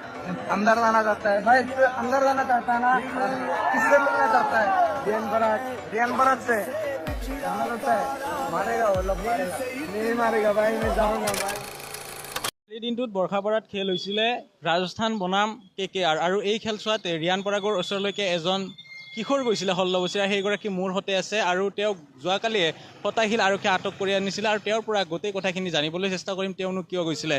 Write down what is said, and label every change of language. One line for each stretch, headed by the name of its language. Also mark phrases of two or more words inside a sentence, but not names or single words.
Hindi: अंदर लाना चाहता है भाई, अंदर लाना चाहता है ना, किससे मिलना चाहता है? रियान बरात से जाना चाहता है, मारेगा वो लोग, मारेगा नहीं मारेगा भाई, मैं जाऊंगा भाई।
Assamese: এই দিনটোত বৰ্ষাপাৰাত খেল হৈছিলে ৰাজস্থান বনাম KKR আৰু এই খেল চোৱাত ৰিয়ান পৰাগৰ ওচৰলৈকে এজন কিশোৰ গৈছিলে 16 বছৰীয়া, সেইগৰাকী মোৰ সৈতে আছে আৰু তেওঁক যোৱাকালি ফটাশীল আৰক্ষীয়ে আটক কৰি আনিছিলে আৰু তেওঁৰ পৰা গোটেই কথাখিনি জানিবলৈ চেষ্টা কৰিম, তেওঁনো কিয় গৈছিলে।